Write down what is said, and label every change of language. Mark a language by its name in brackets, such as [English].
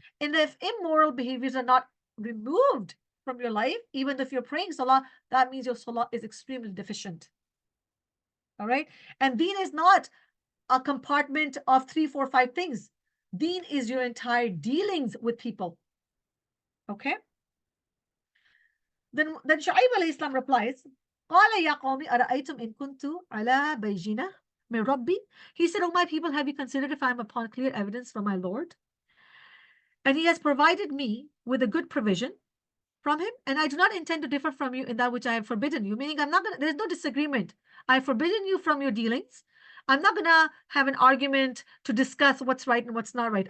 [English] And if immoral behaviors are not removed from your life, even if you're praying salah, that means your salah is extremely deficient. All right? And deen is not a compartment of 3, 4, 5 things. Deen is your entire dealings with people. Okay? Then Shu'aib alayhi salam replies, [Arabic] قال يا قوم أرأيتم إن كنت على بينة Min Rabbi. [English] He said, "O my people, have you considered if I am upon clear evidence from my Lord? And he has provided me with a good provision from him, and I do not intend to differ from you in that which I have forbidden you." Meaning, there's no disagreement. I have forbidden you from your dealings. I'm not gonna have an argument to discuss what's right and what's not right.